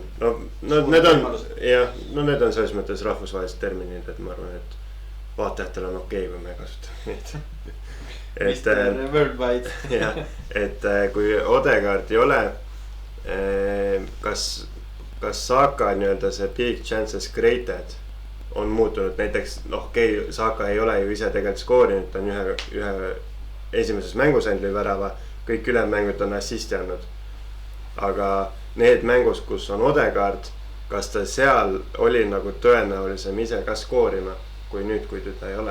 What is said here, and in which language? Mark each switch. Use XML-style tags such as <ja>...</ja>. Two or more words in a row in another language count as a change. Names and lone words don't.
<et>Need on selles mõttes rahvusvahelised terminid, et ma arvan, et vaatajatel on okei, kui me kasutame neid. Mr. Worldwide. Jah, et kui Odegaard ei ole, kas Saka nii-öelda see</et> <en>big chances created</en> <et>on muutunud, näiteks Saka ei ole ju ise tegelikult skoorinud, ta on ühe esimeses mängus ainult värava, kõik ülemängud on assisti andnud. Aga need mängus, kus on Odegaard, kas ta seal oli nagu tõenäolisem ise ka skoorima, kui nüüd, kui teda ei ole?</et>